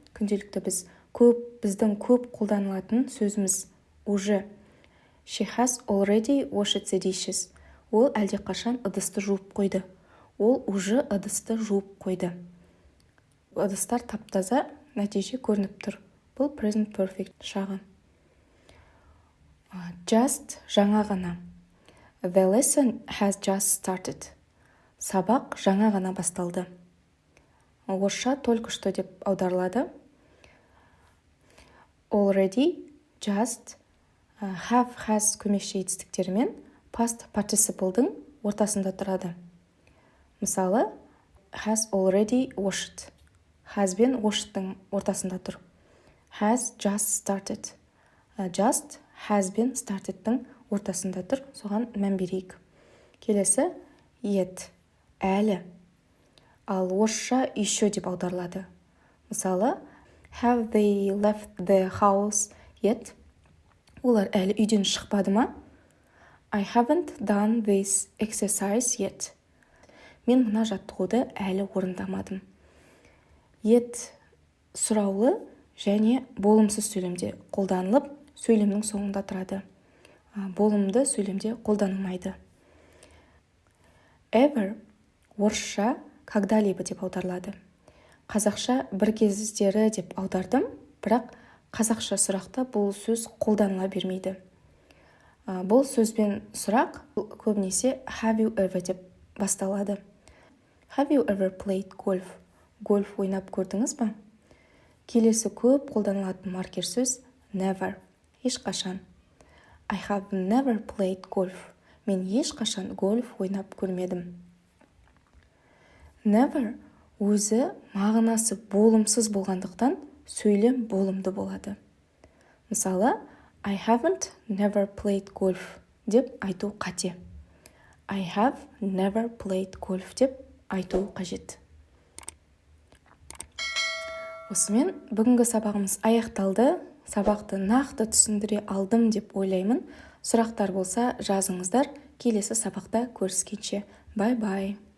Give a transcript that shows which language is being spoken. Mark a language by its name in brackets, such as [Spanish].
[Kazakh] Күнделікті біздің көп қолданылатын сөзіміз [Russian] уже. [English] She has already washed the dishes. [Kazakh] Ол әлде қашан ыдысты жуып қойды. Ол [Russian] уже [Kazakh] ыдысты жуып қойды. Ыдыстар таптаза, нәтиже көрініп тұр. Бұл present perfect шағы. Just жаңа ғана. [English] The lesson has just started. [Kazakh] Сабақ жаңа ғана басталды. Орысша [Russian] только что [Kazakh] деп аударылады. Already, just, have, has көмекші етістіктерімен past participle'дың ортасында тұрады. [English] Мысалы, has already washed. [Kazakh] Has бен washed'тың ортасында тұр. [English] Has just started. [Kazakh] Just, has бен started'тың ортасында тұр. Соған мән берейік. Келесі, yet, әлі. Ал орысша [Russian] еще [Kazakh] деп аударылады. [English] Мысалы, have they left the house yet? [Kazakh] Олар әлі үйден шықпады ма? [English] I haven't done this exercise yet. [Kazakh] Мен мына жаттығуды әлі орындамадым. Yet сұраулы және болымсыз сөйлемде қолданылып, сөйлемнің соңында тұрады. Болымды сөйлемде қолданылмайды. Ever орысша [Russian] когда-либо [Kazakh] деп аударылады. Қазақша бір кездері деп аудардым, бірақ қазақша сұрақта бұл сөз қолданыла бермейді. Бұл сөзбен сұрақ көбінесе have you ever деп басталады. [English] Have you ever played golf? [Kazakh] Гольф ойнап көрдіңіз ба? Келесі көп қолданылатын маркер сөз never, ешқашан. [English] I have never played golf. [Kazakh] Мен ешқашан гольф ойнап көрмедім. Never өзі мағынасы болымсыз болғандықтан сөйлем болымды болады. [English] Мысалы, I haven't never played golf [Kazakh] деп айту қате. [English] I have never played golf [Kazakh] деп айту қажет. Осымен бүгінгі сабағымыз аяқталды. Сабақты нақты түсіндіре алдым деп ойлаймын. Сұрақтар болса жазыңыздар. Келесі сабақта көріскенше. Бай-бай.